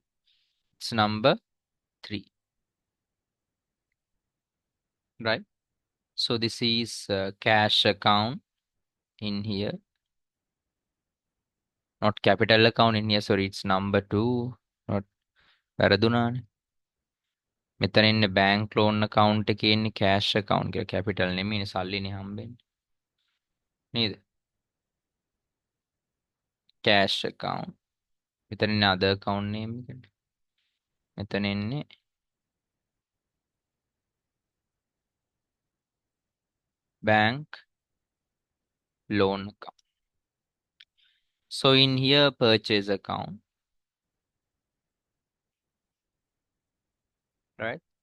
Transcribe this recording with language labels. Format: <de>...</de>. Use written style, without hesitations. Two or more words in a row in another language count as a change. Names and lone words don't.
<en>It's number three, right? So this is cash account in here, not capital account in here. Sorry, it's number two. Not වැරදුනානේ.</en> <si>මෙතන ඉන්නේ</si> <en>bank loan account</en> <si>එකේ ඉන්නේ</si> <en>cash account</en> <si>කියලා capital නෙමෙයිනේ සල්ලිනේ හම්බෙන්නේ.</si> <en>නේද? Cash account.</en> <si>මෙතන ඉන්නේ</si> <en>other account name</en> <si>එකට. මෙතන ඉන්නේ</si> <en>bank loan account. So in here purchase account, right?</en>